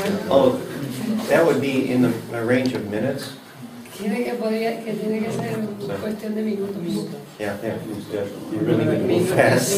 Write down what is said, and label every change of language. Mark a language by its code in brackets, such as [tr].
[en] Oh, that would be in a range of minutes. [es] Tiene que tiene que ser cuestión de minutos. [en] Yeah, you really need to move fast.